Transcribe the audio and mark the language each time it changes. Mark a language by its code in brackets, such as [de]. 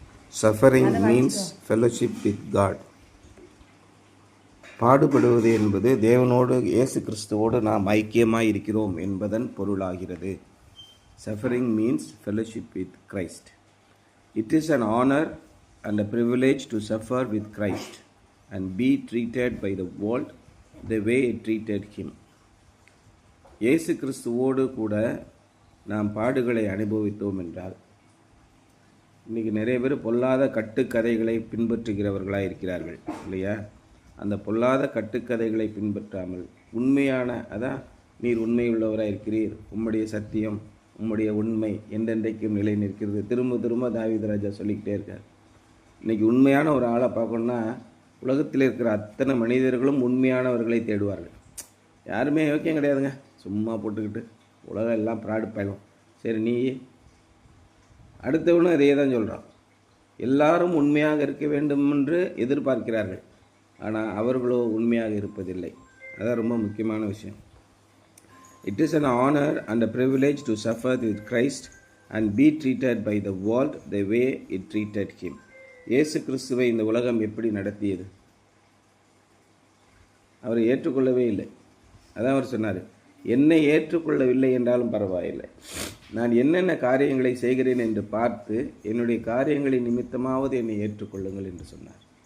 [en] Suffering means fellowship with God. [ta] பாடுபடுவது என்பது தேவனோடு இயேசு கிறிஸ்துவோடு நாம் ஐக்கியமாய் இருக்கிறோம் என்பதன் பொருளாகிறது. [en] Suffering means fellowship with Christ. It is an honor and a privilege to suffer with Christ and be treated by the world the way it treated him. [ta] இயேசு கிறிஸ்துவோடு கூட நாம் பாடுகளை அனுபவித்தோம் என்றால், இன்றைக்கி நிறைய பேர் பொல்லாத கட்டுக்கதைகளை பின்பற்றுகிறவர்களாக இருக்கிறார்கள் இல்லையா? அந்த பொல்லாத கட்டுக்கதைகளை பின்பற்றாமல் உண்மையான, அதான் நீர் உண்மையுள்ளவராக இருக்கிறீர், உம்முடைய சத்தியம் உம்முடைய உண்மை என்றென்றைக்கும் நிலை நிற்கிறது, திரும்ப திரும்ப தாவீது ராஜா சொல்லிக்கிட்டே இருக்கார். இன்றைக்கி உண்மையான ஒரு ஆளை பார்க்கணுன்னா உலகத்தில் இருக்கிற அத்தனை மனிதர்களும் உண்மையானவர்களை தேடுவார்கள். யாருமே யோக்கியம் கிடையாதுங்க, சும்மா போட்டுக்கிட்டு உலகம் எல்லாம் ப்ராடு பயணம். சரி, நீ அடுத்தவனும் அதே தான் சொல்கிறான். எல்லாரும் உண்மையாக இருக்க வேண்டும் என்று எதிர்பார்க்கிறார்கள், ஆனால் அவர்களோ உண்மையாக இருப்பதில்லை. அதான் ரொம்ப முக்கியமான விஷயம். [en] It is an honor and a privilege to suffer with Christ and be treated by the world the way it treated him. [ta] இயேசு கிறிஸ்துவை இந்த உலகம் எப்படி நடத்தியது? அவரை ஏற்றுக்கொள்ளவே இல்லை. அதான் அவர் சொன்னார், என்னை ஏற்றுக்கொள்ளவில்லை என்றாலும் பரவாயில்லை, நான் என்னென்ன காரியங்களை செய்கிறேன் என்று பார்த்து என்னுடைய காரியங்களின் நிமித்தமாவது என்னை ஏற்றுக்கொள்ளுங்கள் என்று சொன்னார்.